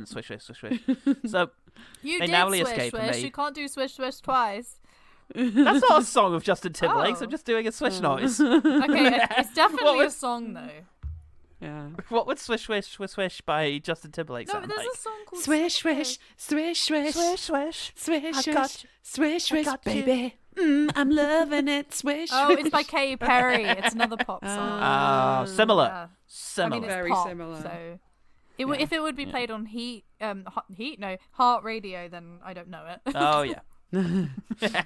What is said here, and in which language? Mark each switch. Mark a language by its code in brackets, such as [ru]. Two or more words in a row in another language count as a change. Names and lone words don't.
[en] Swish, swish, swish, swish. So You They did narrowly swish, escape and swish. they- You can't do swish, swish twice. that's not a song of Justin Timberlake's. Oh. I'm just doing a swish noise. Okay, it's definitely a song though. Yeah. What would Swish, Swish, Swish, Swish by Justin Timberlake No, sound but there's like? a song called Swish, swish, swish, swish, Swish, swish. swish, I swish, got you. swish, swish, got you. baby. I'm loving it. Swish, Oh, swish. it's by Katy Perry. It's another pop song. Similar. Yeah. Similar. I mean, it's Very pop, similar. So if it would be played on Heart Radio, then I don't know it. Oh, yeah.